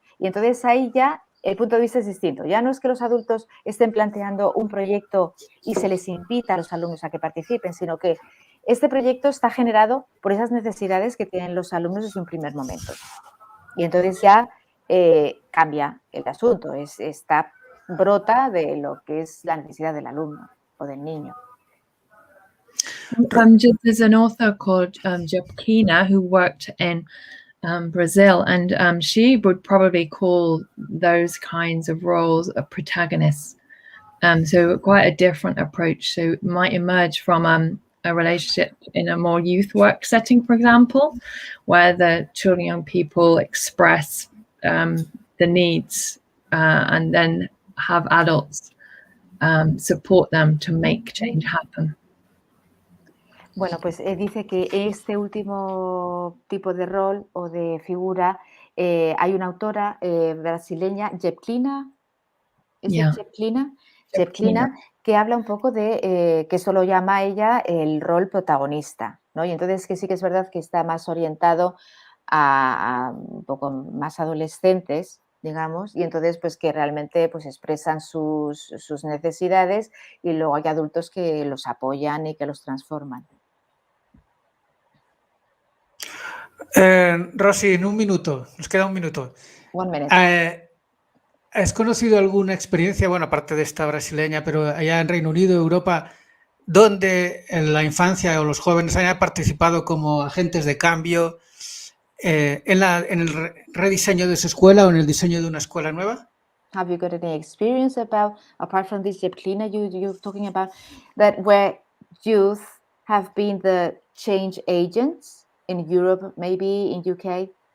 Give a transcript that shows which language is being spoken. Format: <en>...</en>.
<es>Y entonces ahí ya el punto de vista es distinto. Ya no es que los adultos estén planteando un proyecto y se les invita a los alumnos a que participen, sino que este proyecto está generado por esas necesidades que tienen los alumnos desde un primer momento. Y entonces ya cambia el asunto, brota de lo que es la necesidad del alumno o del niño.</es> <en>There's an author called Jepkina who worked in Brazil, and she would probably call those kinds of roles a protagonist. So quite a different approach. So it might emerge from a relationship in a more youth work setting, for example, where the children, young people express the needs and then have adults support them to make change happen.</en> <es>Bueno, pues dice que este último tipo de rol o de figura, hay una autora brasileña, Jepkina, Jepkina, que habla un poco de, que eso lo llama ella el rol protagonista, ¿no? Y entonces que sí que es verdad que está más orientado a un poco más adolescentes, digamos, y entonces pues que realmente pues expresan sus necesidades y luego hay adultos que los apoyan y que los transforman. Rosy, en un minuto, nos queda un minuto.</es> <en>1 minute.</en> <es>¿Has conocido alguna experiencia, bueno, aparte de esta brasileña, pero allá en Reino Unido, Europa, donde en la infancia o los jóvenes hayan participado como agentes de cambio en el rediseño de su escuela o en el diseño de una escuela nueva?</es> <en>Have you got any experience apart from this Jepkina you're talking about, that where youth have been the change agents in Europe, maybe in UK?</en>